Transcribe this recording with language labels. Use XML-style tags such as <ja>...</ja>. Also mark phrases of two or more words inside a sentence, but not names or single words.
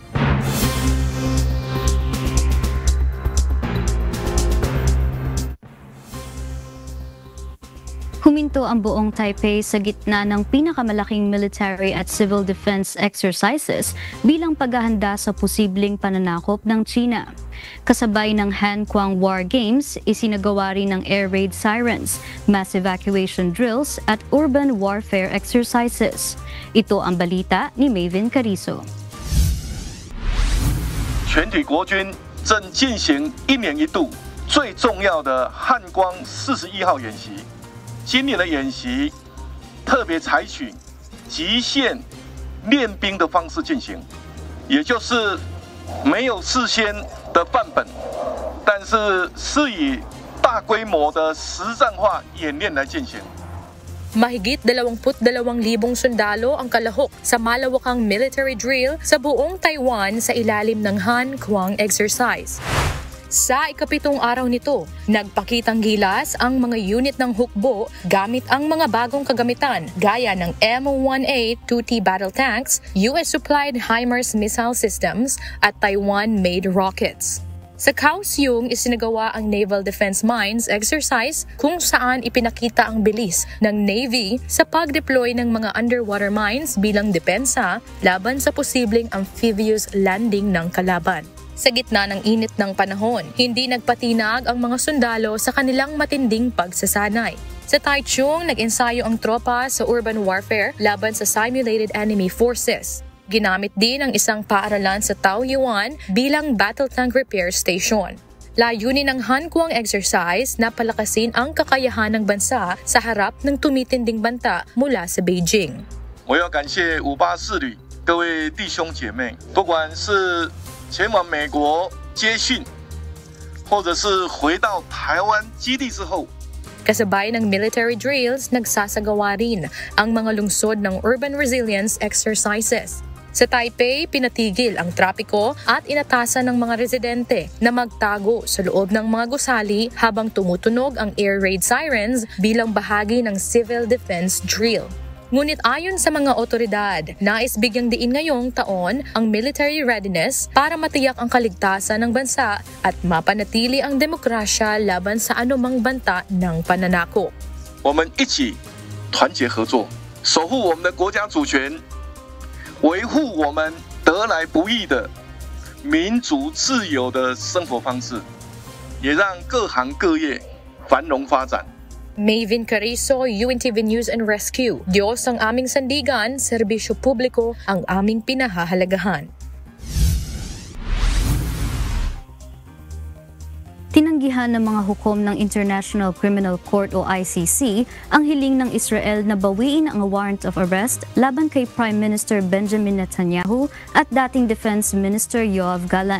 <tl>Huminto ang buong Taipei sa gitna ng pinakamalaking military at</tl> <en>civil defense exercises</en> <tl>bilang paghahanda sa posibleng pananakop ng China. Kasabay ng Hankuang War Games, isinagawa rin ng</tl> <en>air raid sirens, mass evacuation drills</en> <tl>at</tl> <en>urban warfare exercises.</en> <tl>Ito ang balita ni Maven Carizo.</tl> <zh>全体国军正进行1年1度最重要的汉光41号演习。今年的演习特别采取极限练兵的方式进行，也就是没有事先的范本，但是是以大规模的实战化演练来进行。</zh> <tl>Mahigit 22,000 sundalo ang kalahok sa malawakang</tl> <en>military drill</en> <tl>sa buong Taiwan sa ilalim ng Hankuang exercise. Sa ikapitong araw nito, nagpakitang gilas ang mga unit ng hukbo gamit ang mga bagong kagamitan gaya ng</tl> <en>M1A 2T battle tanks, US-supplied HIMARS missile systems</en> <tl>at</tl> <en>Taiwan-made rockets.</en> <tl>Sa Kaohsiung, isinagawa ang Naval Defense Mines exercise kung saan ipinakita ang bilis ng Navy sa pag-deploy ng mga</tl> <en>underwater mines</en> <tl>bilang depensa laban sa posibleng</tl> <en>amphibious landing</en> <tl>ng kalaban. Sa gitna ng init ng panahon, hindi nagpatinag ang mga sundalo sa kanilang matinding pagsasanay. Sa Taichung, nag-ensayo ang tropa sa</tl> <en>urban warfare</en> <tl>laban sa</tl> <en>simulated enemy forces.</en> <tl>Ginamit din ang isang paaralan sa Taoyuan bilang</tl> <en>battle tank repair station.</en> <tl>Layunin ng Hankuang exercise na palakasin ang kakayahan ng bansa sa harap ng tumitinding banta mula sa Beijing.</tl> <zh>我要感谢584旅各位弟兄姐妹，不管是 前往美国接训，或者是回到台湾基地之后，</zh> <tl>Kasabay ng</tl> <en>military drills,</en> <tl>nagsasagawa rin ang mga lungsod ng</tl> <en>urban resilience exercises.</en> <tl>Sa Taipei, pinatigil ang trapiko at inatasan ng mga residente na magtago sa loob ng mga gusali habang tumutunog ang</tl> <en>air raid sirens</en> <tl>bilang bahagi ng</tl> <en>civil defense drill.</en> <tl>Ngunit ayon sa mga otoridad, nais bigyang diin ngayong taon ang</tl> <en>military readiness</en> <tl>para matiyak ang kaligtasan ng bansa at mapanatili ang demokrasya laban sa anumang banta ng pananakop.</tl> <zh>我们一起团结合作，守护我们的国家主权，维护我们得来不易的民主自由的生活方式，也让各行各业繁荣发展。</zh> <tl>Maven Carizo, UNTV News and Rescue. Diyos ang aming sandigan, serbisyo publiko ang aming pinahahalagahan. Tinanggihan ng mga hukom ng International Criminal Court o ICC ang hiling ng Israel na bawiin ang</tl> <en>warrant of arrest</en> <tl>laban kay</tl> <en>Prime Minister</en> <tl>Benjamin Netanyahu at dating</tl> <en>Defense Minister</en> <tl>Yoav Gallant.</tl>